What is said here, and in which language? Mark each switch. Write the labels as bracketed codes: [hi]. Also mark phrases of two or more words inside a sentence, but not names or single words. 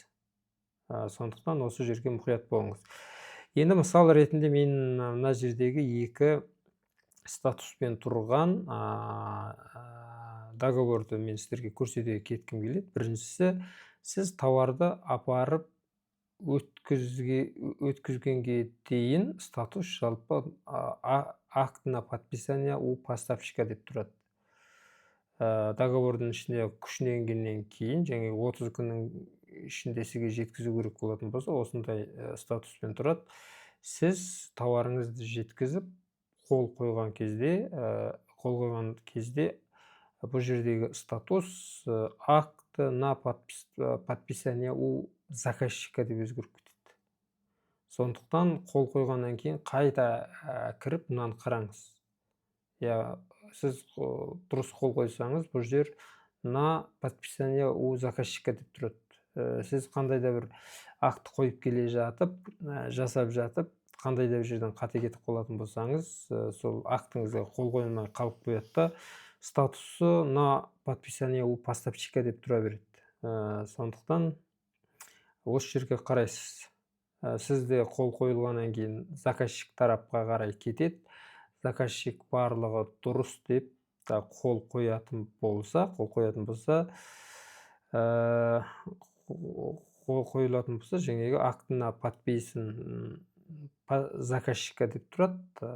[kk] Сондықтан осы жерге мұқият болыңыз. Енді мысал ретінде мен мына жердегі екі статуспен тұрған договорды мен сіздерге көрсете кеткім келеді. Біріншісі, сіз тауарды апарып өткізгенге дейін статус жалпы [ru] акт на подписание у поставщика [kk] деп тұрады. Договордың ішінде күшіне енгеннен кейін, және 30 күннің ішінде сізге жеткізу керек болатын болса, осындай статуспен тұрады. Сіз тауарыңызды жеткізіп, қол қойған кезде бұл жердегі статус [ru] акт на подписание у заказчика [kk] деп өзгеріп кетеді. Сондықтан қол қойғаннан кейін қайта кіріп мынаны қараңыз. Сіз дұрыс қол қойсаңыз, бұл жер [ru] на подписание у заказчика [kk] деп тұрады. Сіз қандай да бір акт қойып келе жатып, жасап жатып, қандай да бір жерден қате кетіп қалатын болсаңыз, сол актыңызға қол қоймай қалып қояды да, статусы [ru] на подписание у поставщика [kk] деп тұра береді. Сондықтан осы жерге қарайсыз. Сізде қол қойылғаннан кейін заказчик тарапқа қарай кетеді. Заказчик барлығы дұрыс деп қол қоятын болса, жаңағы актына [ru] подписан заказчика [kk] деп тұрады.